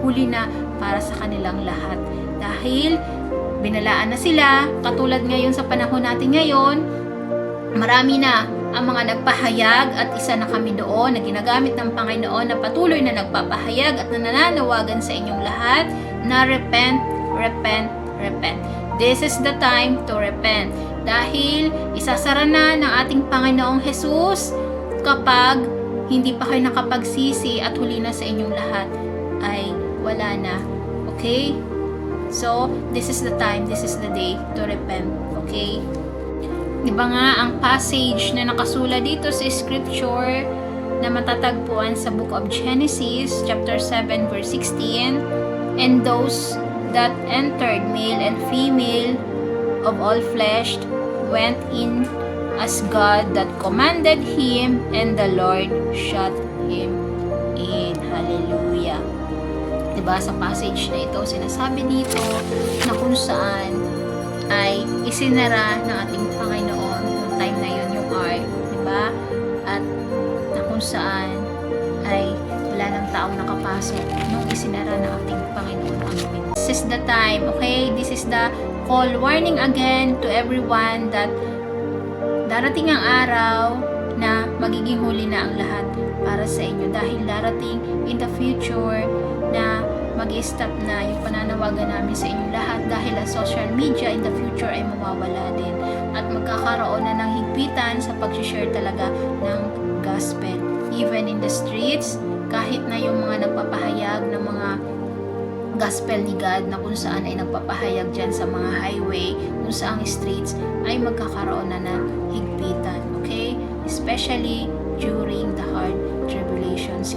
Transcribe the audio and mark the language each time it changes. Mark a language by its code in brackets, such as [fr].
[tl] Huli na para sa kanilang lahat. Dahil binalaan na sila, katulad ngayon sa panahon natin ngayon, marami na ang mga nagpahayag at isa na kami doon na ginagamit ng Panginoon na patuloy na nagpapahayag at nananawagan sa inyong lahat na [en] repent, repent, repent. This is the time to repent. [tl] Dahil isasara na ng ating Panginoong Jesus kapag hindi pa kayo nakapagsisi at huli na sa inyong lahat ay wala na. [en] Okay? So, this is the time, this is the day to repent. Okay? [tl] Diba nga, ang passage na nakasulat dito sa scripture na matatagpuan sa book of Genesis, chapter 7, verse 16, [en] and those that entered, male and female, of all flesh, went in as God that commanded him, and the Lord shut him in. Hallelujah. [tl] Diba, sa passage na ito, sinasabi dito na kung saan ay isinara ng ating Panginoon yung time na yun, yung hour, diba? At na kung saan ay wala ng taong nakapasok nung isinara ng ating Panginoon ang pinto. [en] This is the time, okay? This is the call, warning again to everyone that [tl] darating ang araw na magiging huli na ang lahat para sa inyo, dahil darating [en] in the future [tl] na mag-stop na yung pananawagan namin sa inyong lahat, dahil ang social media in the future ay mawawala din at magkakaroon na ng higpitan sa pag-share talaga ng gospel [en] even in the streets, [tl] kahit na yung mga nagpapahayag ng mga gospel ni God na kung saan ay nagpapahayag dyan sa mga highway, kung saan streets ay magkakaroon na ng higpitan, okay? [en] Especially during the hard tribulations.